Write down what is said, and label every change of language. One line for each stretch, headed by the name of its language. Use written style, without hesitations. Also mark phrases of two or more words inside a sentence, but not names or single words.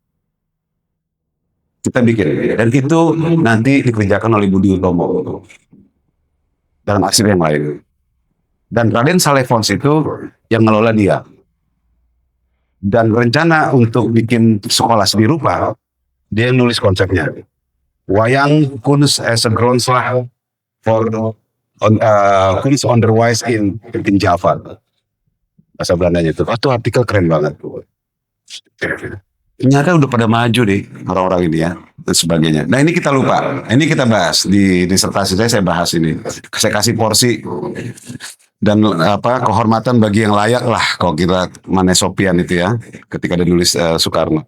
Indonesian: Kita bikin, dan itu nanti dikerjakan oleh Budi Utomo dalam arsip yang lain. Dan Raden Saleh Fonds itu yang ngelola dia. Dan rencana untuk bikin sekolah seni rupa, dia yang nulis konsepnya.
Dutch: Wayang Kunst
English: as a
Dutch: grondslag for Kunst onderwijs in Java.
Indonesian: Bahasa Belandanya itu. Itu artikel keren banget. Ternyata udah pada maju deh orang-orang ini ya dan sebagainya. Nah ini kita lupa. Ini kita bahas di disertasi saya bahas ini. Saya kasih porsi dan kehormatan bagi yang layak lah kalau kita Manesopian itu ya ketika ditulis Soekarno.